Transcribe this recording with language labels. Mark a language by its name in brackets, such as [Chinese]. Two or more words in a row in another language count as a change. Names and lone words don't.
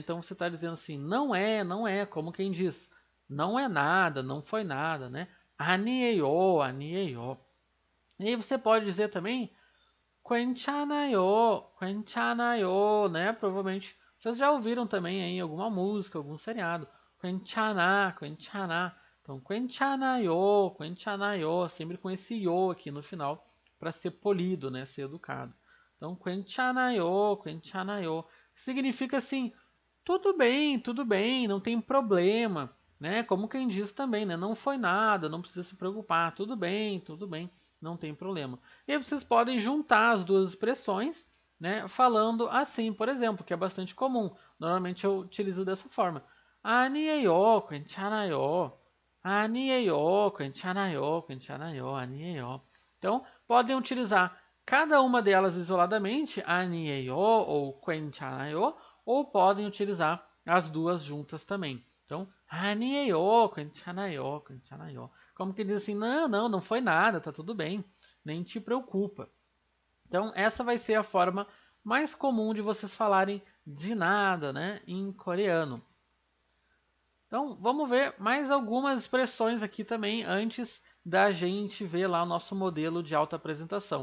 [Portuguese] Então você está dizendo assim, não é, como quem diz, não é nada, não foi nada, né? [Korean] 아니에요, 아니에요. [Portuguese] E aí você pode dizer também, [Korean] 괜찮아요, 괜찮아요, [Portuguese] né? Provavelmente vocês já ouviram também em alguma música, algum seriado. [Korean] 괜찮아, 괜찮아. Então, 괜찮아요, 괜찮아요, [Portuguese] sempre com esse yo aqui no final para ser polido, né? Ser educado. Então, [Korean] 괜찮아요, 괜찮아요. [Portuguese] Significa assim, tudo bem, não tem problema, né? Como quem diz também, né? Não foi nada, não precisa se preocupar, tudo bem, não tem problema. E aí vocês podem juntar as duas expressões, né? Falando assim, por exemplo, que é bastante comum. Normalmente eu utilizo dessa forma. [Korean] 아니에요, 괜찮아요. 아니에요, 괜찮아요, 괜찮아요, 아니에요. [Portuguese] Então, podem utilizar cada uma delas isoladamente, 아니에요 ou 괜찮아요, ou podem utilizar as duas juntas também. Então, [Korean] 아니에요, 괜찮아요, 괜찮아요. [Portuguese] Como que diz assim, não foi nada, tá tudo bem, nem te preocupa. Então, essa vai ser a forma mais comum de vocês falarem de nada, né, em coreano. Então, vamos ver mais algumas expressões aqui também antes da gente ver lá o nosso modelo de autoapresentação.